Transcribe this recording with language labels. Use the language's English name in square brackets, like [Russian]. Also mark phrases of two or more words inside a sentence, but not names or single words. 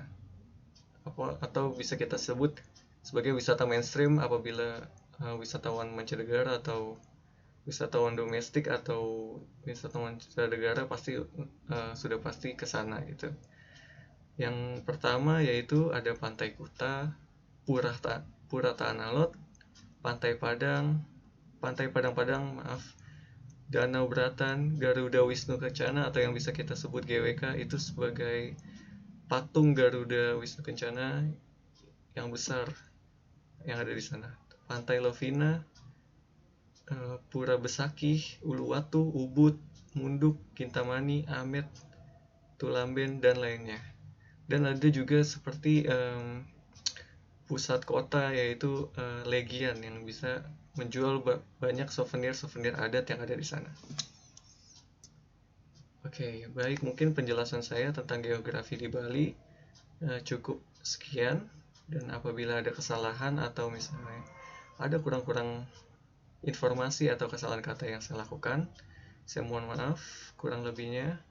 [Indonesian] Atau bisa kita sebut sebagai wisata mainstream apabila wisatawan mancanegara atau wisatawan domestik atau wisatawan mancanegara pasti sudah pasti ke sana gitu. Yang pertama yaitu ada Pantai Kuta, Pura Ta'analot, Pantai Padang, Danau Beratan, Garuda Wisnu Kencana atau yang bisa kita sebut GWK itu sebagai patung Garuda Wisnu Kencana yang besar yang ada di sana. Pantai Lovina, Pura Besakih, Uluwatu, Ubud, Munduk, Kintamani, Amet, Tulamben dan lainnya. Dan ada juga seperti pusat kota yaitu Legian yang bisa menjual banyak souvenir adat yang ada di sana. Oke, baik, mungkin penjelasan saya tentang geografi di Bali cukup sekian, dan apabila ada kesalahan atau misalnya ada kurang-kurang informasi atau kesalahan kata yang saya lakukan, saya mohon maaf kurang lebihnya.